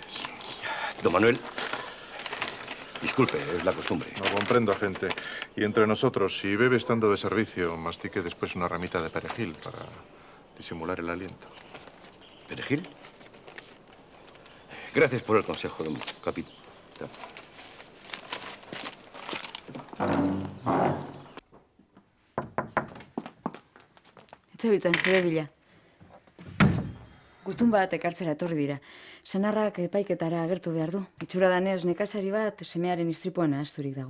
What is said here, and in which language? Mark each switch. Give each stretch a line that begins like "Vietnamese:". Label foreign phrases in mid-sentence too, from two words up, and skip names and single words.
Spanish: Don Manuel, disculpe, es la costumbre. No comprendo, agente. Y entre nosotros, si bebe estando de servicio, mastique después una ramita de perejil para disimular el aliento. ¿Perejil? Gracias por el consejo, don capitán.
Basque: Etzebitzen zure bila. Gutun bat ekartzera etorri dira. Senarrak epaiketara agertu behar du. Itxura danez nekazari bat semearen istripuan ahazturik dago.